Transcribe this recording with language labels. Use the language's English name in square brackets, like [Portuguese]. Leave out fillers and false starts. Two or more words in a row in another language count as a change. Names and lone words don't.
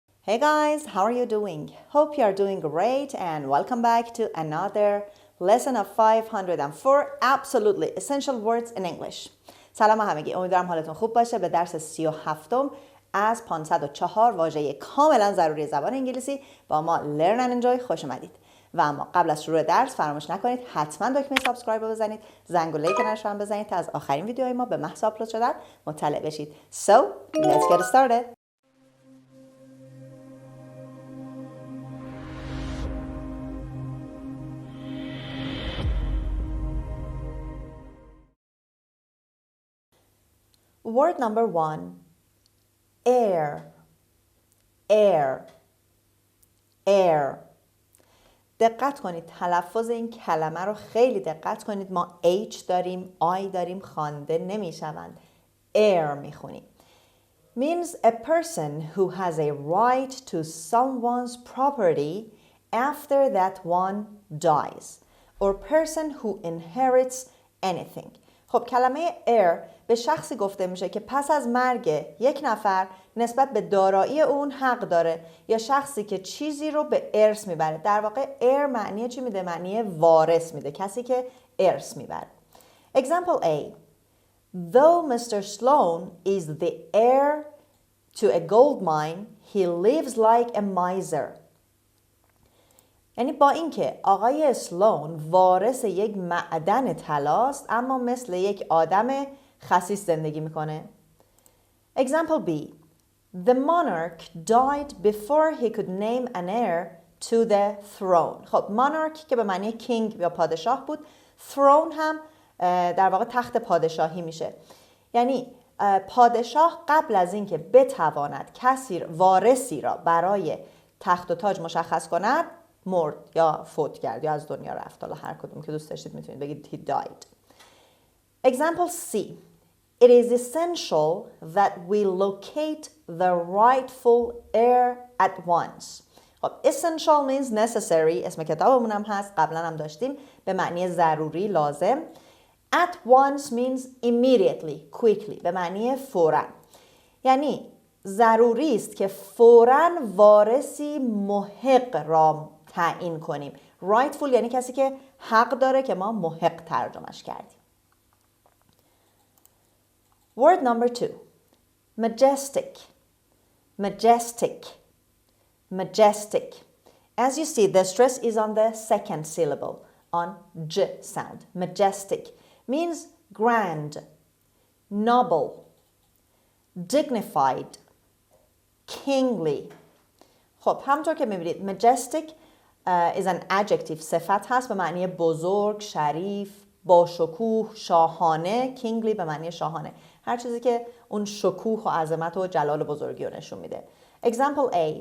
[English] Hey guys, how are you doing? Hope you are doing great and welcome back to another lesson of 504 absolutely essential words in English. [Persian] سلام همگی، امیدوارم حالتون خوب باشه. به درس 37م از 504 واژه کاملا ضروری زبان انگلیسی با ما [English] learn and enjoy [Persian] خوش اومدید. و اما قبل از شروع درس فراموش نکنید حتما دکمه سابسکرایب رو بزنید، زنگوله کنارش هم بزنید تا از آخرین ویدیوهای ما به محض آپلود شدن مطلع بشید. [English] So, let's get started. Word number 1, heir, heir, heir. [Persian] دقت کنید تلفظ این کلمه رو خیلی دقت کنید. ما H داریم، I داریم، خوانده نمیشوند. heir میخونیم. [English] Means a person who has a right to someone's property after that one dies or person who inherits anything. [Persian] خب کلمه heir به شخصی گفته میشه که پس از مرگ یک نفر نسبت به دارایی اون حق داره یا شخصی که چیزی رو به ارث میبره. در واقع heir معنی چی میده؟ معنی وارث میده، کسی که ارث میبره. [English] Example A. Though Mr. Sloan is the heir to a gold mine, he lives like a miser. [Persian] یعنی با اینکه آقای اسلون وارث یک معدن طلاست اما مثل یک آدم خسیس زندگی میکنه. [English] Example B. The monarch died before he could name an heir to the throne. [Persian] خب monarch که به معنی king یا پادشاه بود، throne هم در واقع تخت پادشاهی میشه. یعنی پادشاه قبل از اینکه بتواند کسی وارثی را برای تخت و تاج مشخص کند مرد یا فوت کرد یا از دنیا رفت. حالا هر کدوم که دوست داشتید میتونید بگید [English] he died. Example C. It is essential that we locate the rightful heir at once. خب essential means necessary. [Persian] اسم کتابمون هم هست، قبلا هم داشتیم، به معنی ضروری، لازم. [English] At once means immediately, quickly، [Persian] به معنی فوراً. یعنی ضروری است که فوراً وارثی محق را تعیین کنیم. rightful یعنی کسی که حق داره که ما محق ترجمهش کردیم. [English] Word number 2. Majestic. Majestic. Majestic. As you see, the stress is on the second syllable, on j sound. Majestic means grand, noble, dignified, kingly. [Persian] خب همونطور که میبینید [English] majestic is an adjective، [Persian] صفت هست به معنی بزرگ، شریف، با شکوه، شاهانه. kingly به معنی شاهانه، هر چیزی که اون شکوه و عظمت و جلال و بزرگی رو نشون میده. [English] Example A.